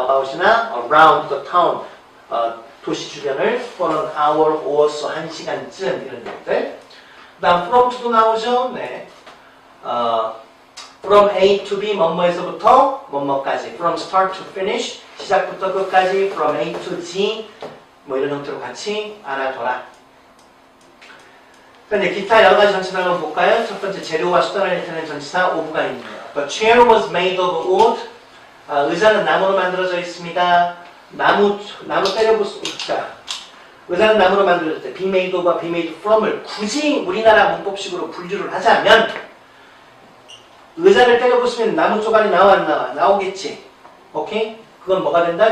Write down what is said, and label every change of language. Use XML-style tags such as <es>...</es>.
<en>about이나 around the town.</en> <ko>도시 주변을</ko> <en>for an hour or so,</en> <ko>1시간쯤 이런 얘기들. 그 다음 from to도 나오죠. 네. from A to B 뭐뭐에서부터 뭐뭐까지.</ko> <en>from start to finish</en> <ko>시작부터 끝까지. from A to Z 뭐 이런 형태로 같이 알아둬라. 근데 기타 여러 가지 전치사 한번 볼까요? 첫 번째 재료와 수단을 나타내는 전치사 오브가 있네요.</ko> <en>The chair was made of wood.</en> <ko>의자는 나무로 만들어져 있습니다. 나무 때려볼 수 있다. 의자는 나무로 만들어졌대. be made of와 be made from을 굳이 우리나라 문법식으로 분류를 하자면 의자를 때려부수면 나무 조각이 나와 안 나와? 나오겠지. 오케이? 그건 뭐가 된다?</ko>